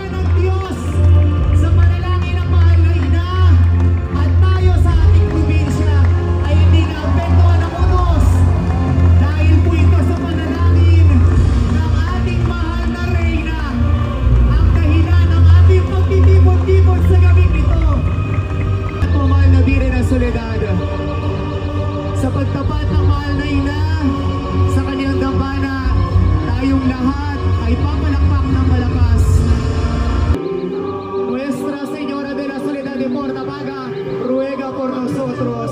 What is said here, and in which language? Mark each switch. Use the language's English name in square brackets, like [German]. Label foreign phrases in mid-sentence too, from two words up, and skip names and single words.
[Filipino] ng Diyos sa panalangin ng mahal na ina at tayo sa ating probinsya ay hindi naapektuhan ng unos dahil po ito sa panalangin ng ating mahal na reyna ang dahilan ng ating pagtitipon-tipon sa gabing ito. At po mahal na Birhen ng Soledad, sa pagtapat ng mahal na ina sa kanyang dambana, tayong lahat ay papalakpak ng malakas. [Spanish] Nuestra Señora de la Soledad de Portabaga, ruega por nosotros.